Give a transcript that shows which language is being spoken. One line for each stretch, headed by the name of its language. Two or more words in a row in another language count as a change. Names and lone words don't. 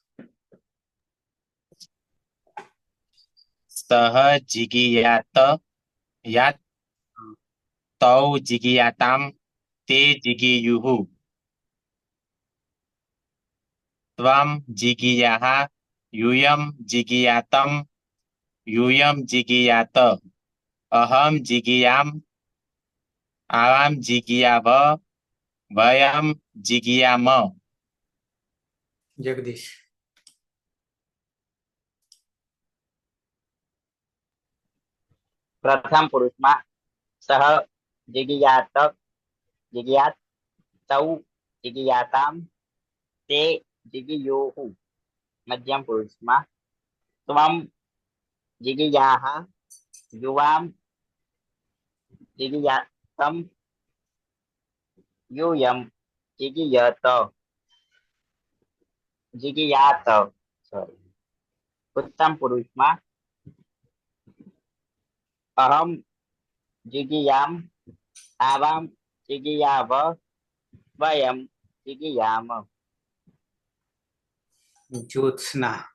Sanskrit: સહ જીગીયાત યાત તૌ જીગીયાતામ તે જીગીયુહુ ત્વમ જીગીયાહ यूयम जिगीयातम यूयम जिगीयात अहम जिगीयाम आवाम जिगीयाव वयम जिगीयाम.
Gujarati: જગદીશ. પ્રથમ પુરુષમાં
Sanskrit: સહ જીગીયાત જીગીયાત તૌ જીગીયાતામ તે જીગીયોહુ.
Gujarati: મધ્યમ પુરુષમાં
Sanskrit: ત્વમ જીગીયાહ યુવામ જીગીયાતમ यूयम जिगीयत. જીગીયાત
Gujarati: સોરી ઉત્તમ પુરુષમાં
Sanskrit: અહમ જીગીયામ આવામ જીગીયાવ વયમ જીગીયામ
Gujarati: જ્યોત્સના